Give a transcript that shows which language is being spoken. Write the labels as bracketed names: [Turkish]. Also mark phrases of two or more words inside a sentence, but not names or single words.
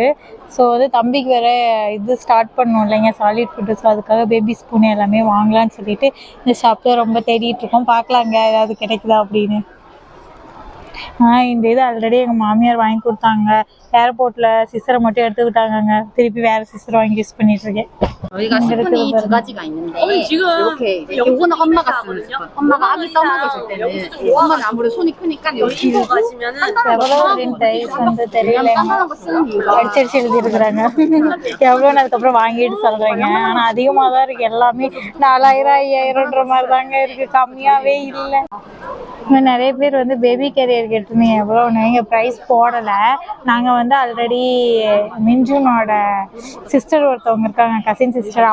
[Tamil] ஸோ வந்து தம்பிக்கு வேறு இது ஸ்டார்ட் பண்ணோம் இல்லைங்க, [English] solid food. [Tamil] ஸோ அதுக்காக [English] baby spoon [Tamil] எல்லாமே வாங்கலான்னு சொல்லிட்டு இந்த ஷாப்பில் ரொம்ப தேடிட்டு இருக்கோம். பார்க்கலாங்க ஏதாவது கிடைக்குதா அப்படின்னு. இந்த இது ஆல்ரெடி எங்கள் மாமியார் வாங்கி கொடுத்தாங்க. ஏர்போர்ட்டில் சிஸ்டரை மட்டும் எடுத்துக்கிட்டாங்கங்க. திருப்பி வேறு சிஸ்டர் வாங்கி யூஸ் பண்ணிட்டுருக்கேன். [Korean] 저희가 스푼이 2가지가 있는데 이렇게 요거는 엄마가 쓰는 스푼. 엄마가 아기 떠먹여줄 때는 엄마는 아무래도 손이 크니까 여기 길고 [Tamil] எவ்வளோ அப்படின்னு ப்ரைஸ் வந்து தெரியல. [Korean] 딴딴한 거 쓰는 이유가 [Tamil] அடிச்சடிச்சு எழுதிருக்கிறாங்க எவ்வளோன்னு. அதுக்கப்புறம் வாங்கிட்டு சொல்கிறேங்க. ஆனால் அதிகமாக தான் இருக்குது. எல்லாமே 4000, 5000ன்ற மாதிரி தாங்க இருக்குது, கம்மியாகவே இல்லை. நிறைய பேர் வந்து [English] baby carrier [Tamil] கேட்டிருந்தீங்க எவ்வளோன்னு. எங்கள் ப்ரைஸ் போடலை. நாங்கள் வந்து ஆல்ரெடி மிஞ்சுனோட சிஸ்டர் ஒருத்தவங்க இருக்காங்க, [English] cousin sister.